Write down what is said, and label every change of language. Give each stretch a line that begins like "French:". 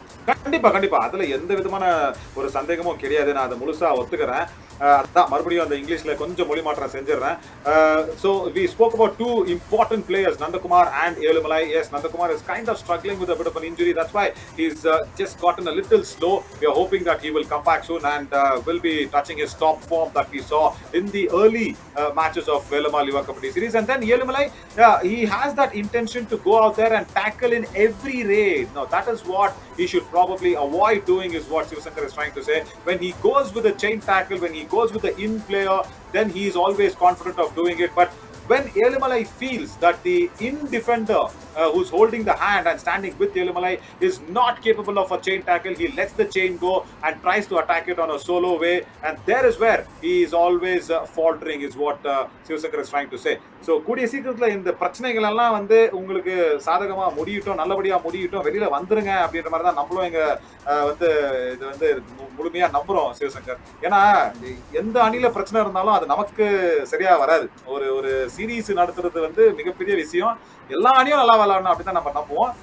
Tamil: கண்டிப்பா கண்டிப்பா அதுல எந்த விதமான ஒரு சந்தேகமும் கிடையாது. நான் அதை முழுசா ஒத்துக்கிறேன். அதான் மறுபடியும் அந்த இங்கிலீஷ்ல கொஞ்சம் மொழி மாற்றம் செஞ்சிடறேன்.
English: So we spoke about two important players, Nandakumar and Elumalai. Yes, Nandakumar is kind of struggling with a bit of an injury. That's why he's just gotten a little slow. We are hoping that he will come back soon and will be touching his top form that we saw in the early matches of Velamal Yuva Kabaddi Series. And then Elumalai, he has that intention to go out there and tackle in every raid. Now that is what he should probably avoid doing, is what Sivasankar is trying to say. When he goes with a chain tackle, when he goes with the in player, then he is always confident of doing it. But when Elumalai feels that the in defender who's holding the hand and standing with Elumalai is not capable of a chain tackle, he lets the chain go and tries to attack it on a solo way, and there is where he is always faltering, is what Sivasankar is trying to say.
Tamil: So கூடிய சீக்கிரத்துல இந்த பிரச்சனைகள் எல்லாம் வந்து உங்களுக்கு சாதகமா முடியட்டும், நல்லபடியா முடியட்டும், வெளியில வந்துருங்க அப்படின்ற மாதிரி தான் நம்மளும் இங்க வந்து இது வந்து முழுமையா நம்புறோம் சிவசங்கர். ஏன்னா எந்த அணில பிரச்சனை இருந்தாலும் அது நமக்கு சரியா வராது. ஒரு சீரீஸ் நடத்துறது வந்து மிகப்பெரிய விஷயம். எல்லா அணியும் நல்லா விளையாடணும் அப்படிதான் நம்ம நம்புவோம்.